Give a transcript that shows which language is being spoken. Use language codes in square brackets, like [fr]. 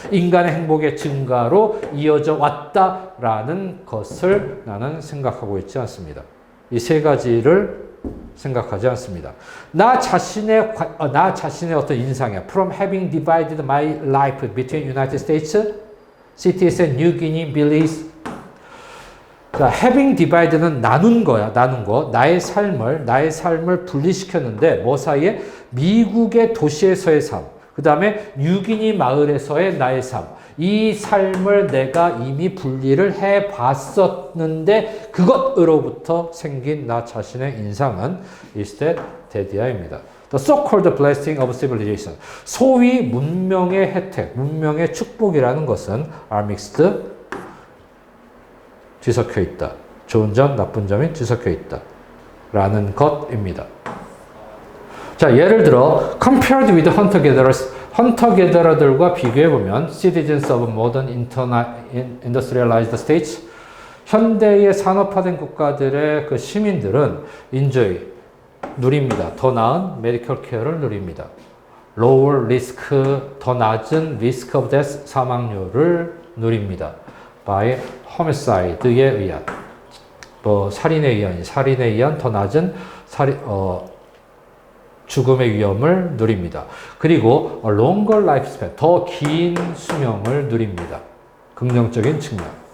[ko] 인간의 행복의 증가로 이어져 왔다라는 것을 나는 생각하고 있지 않습니다. 이 세 가지를 생각하지 않습니다. 나 자신의 어떤 인상이야. [en] From having divided my life between United States, cities and New Guinea, Belize. [ko] 자, having divided 는 나눈 거야. 나눈 거. 나의 삶을 분리시켰는데 뭐 사이에? 미국의 도시에서의 삶. 그 다음에 뉴기니 마을에서의 나의 삶. 이 삶을 내가 이미 분리를 해봤었는데 그것으로부터 생긴 나 자신의 인상은 [en] instead [ko] 데디아입니다. [en] The so-called blessing of civilization. [ko] 소위 문명의 혜택, 문명의 축복이라는 것은 [en] are mixed, [ko] 뒤섞여 있다. 좋은 점, 나쁜 점이 뒤섞여 있다. 라는 것입니다. 자, 예를 들어 [en] compared with hunter-gatherers, [ko] 헌터-게더러들과 비교해보면 [en] citizens of modern industrialized states, [ko] 현대의 산업화된 국가들의 그 시민들은 [en] enjoy, [ko] 누립니다. 더 나은 메디컬 케어를 누립니다. [en] lower risk, [ko] 더 낮은 [en] risk of death, [ko] 사망률을 누립니다. [en] by homicide [ko] 에 의한, 살인에 의한 더 낮은 죽음의 위험을 누립니다. 그리고 [en] longer lifespan, [ko] 더 긴 수명을 누립니다. 긍정적인 측면.